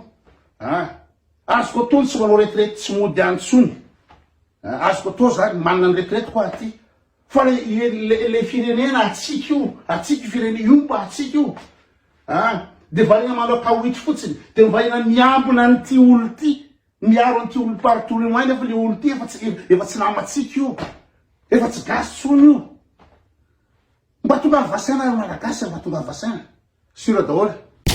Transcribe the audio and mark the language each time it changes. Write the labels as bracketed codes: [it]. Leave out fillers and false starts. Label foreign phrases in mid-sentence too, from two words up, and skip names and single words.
[mg] Azoko atao tsy manao retraite tsy mody any tsony. Azoko atao zany manana ny retraite koa aty. Fa le firenena atsika io, atsika firenena io mba atsika io. De varina manao kawitry fotsiny, de mivahina miambina an'ity olo ty, miaro an'ity olo partout le moine, efa le olo ty efa tsy namatsika io, efa tsy gasy tsony io. Mba tonga vasaina malagasy, mba tonga vasaina. Sura daholo.